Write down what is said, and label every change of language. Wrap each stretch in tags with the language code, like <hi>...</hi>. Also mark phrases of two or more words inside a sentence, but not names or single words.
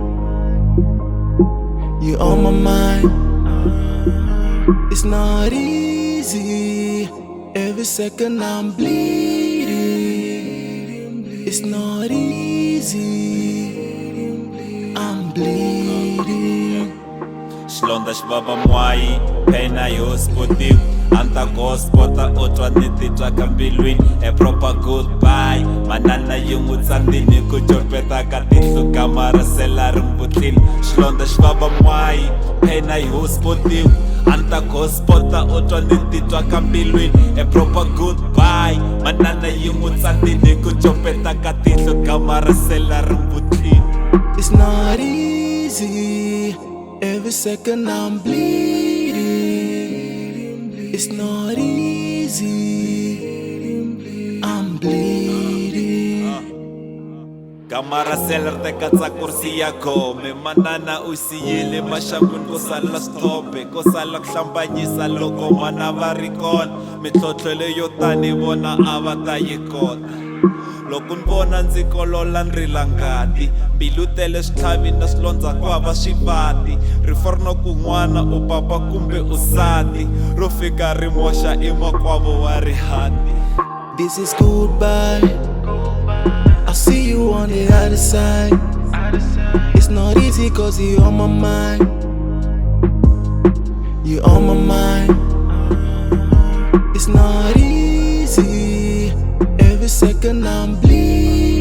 <en>You're on my mind. It's not easy. Every second I'm bleeding. It's not easy. I'm bleeding.</en> <ts>Xilonda xi vava mwai, pain a yi hospitiwi. Anta gospota o twa ni titwa ka mbilwini.</ts> <en>A proper goodbye,</en> <ts>manana yi n'wi tsandzini ku copeta ka tihlo gama ra sela ri mbutlini. Xilonda xi vava mwai, pain a yi hospitiwi. Anta gospota o twa ni titwa ka mbilwini.</ts> <en>A proper goodbye,</en> <ts>manana yi n'wi tsandzini ku copeta ka tihlo gama ra sela ri mbutlini.</ts> <en>It's not easy. Every second I'm bleeding. It's not easy. I'm bleeding.</en> <ts>Kamara seller te katsa kursi ya khome. Manana u siyile maxangwini ko sala stop-e. Ko sala ku hlambanyisa loko mana va ri kona. Mitlhontlho leyo tani vona a va ta yi kota. Loko ni vona ndzi kolola ni rila ngati. Mbilu tele switlhavi na swilondza ku hava swivati. Rifu ri na kun'wana u papa kumbe u nsati. Ro fika ri moxa emakwavo wa rihati.</ts> <en>This is goodbye. I'll see you on the other side. It's not easy cause you're on my mind. You're on my mind. It's not easy. Every second I'm bleeding.</en>